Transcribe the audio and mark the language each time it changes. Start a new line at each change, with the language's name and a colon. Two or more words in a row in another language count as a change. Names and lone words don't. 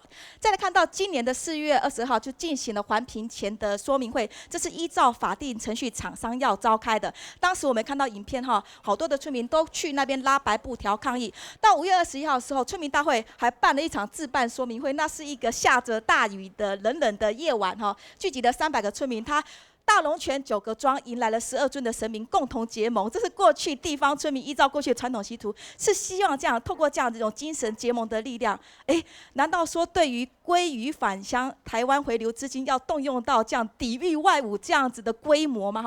Chinese: 再來看到今年的4月20號就進行了環評前的說明會，這是依照法定程序廠商要召開的。當時我們看到影片哈，好多的村民都去那邊拉白布條抗議。到5月21號的時候，村民大會還辦了一場自辦說明會，那是一個下着大雨的冷冷的夜晚哈，聚集了300個村民，他大龙泉9个庄迎来了12尊的神明共同结盟，这是过去地方村民依照过去的传统习俗，是希望这样透过这样这种精神结盟的力量，难道说对于鲑鱼返乡、台湾回流资金要动用到这样抵御外侮这样子的规模吗？